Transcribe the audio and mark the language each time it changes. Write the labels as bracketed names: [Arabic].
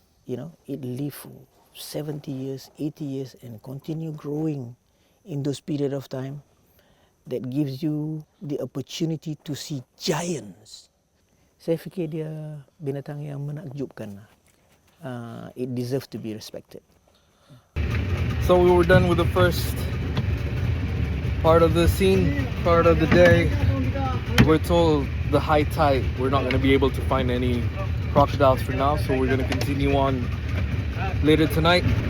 [English] You know, it live 70 years, 80 years and continue growing in those period of time. That gives you the opportunity to see giants. [Malay] Saya fikir dia binatang yang menakjubkan. [English] It deserves to be respected. So we were done with the first part of the scene, part of the day. We're told the high tide, we're not going to be able to find any crocodiles for now, so we're going to continue on later tonight.